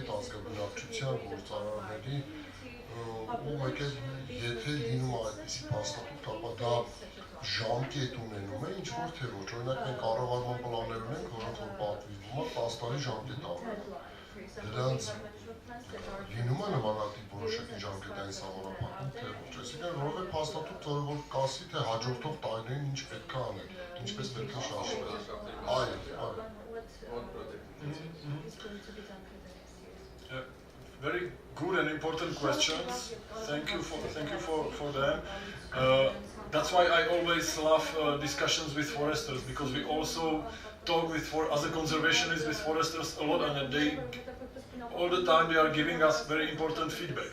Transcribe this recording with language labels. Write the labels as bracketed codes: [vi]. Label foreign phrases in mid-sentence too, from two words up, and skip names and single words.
[hy] ազգաբնակչության, գործարարների, ու մեկ էլ եթե լինում է այդպիսի փաստաթուղթ, ապա դա ժամկետ ունենում է, ինչ որ թե ոչ, օրինակ մենք կառավարման պլաններ ունենք, որոնք որ պատվիրվում է 10 տարի ժամկետ ավելը։ Դրանց լինում է նմանատիպ որոշակի ժամկետային սահմանափակում, թե ոչ, այսինքն որևէ փաստաթուղթ, որը որ կասի, թե հաջորդող տարիներին ինչ պետք է անել, ինչպես պետք է շարժվել։ Այո։ [en] Very good and important questions. Thank you for them. That's why I always love discussions with foresters, because we also talk with other conservationists, with foresters a lot, and they all the time they are giving us very important feedback.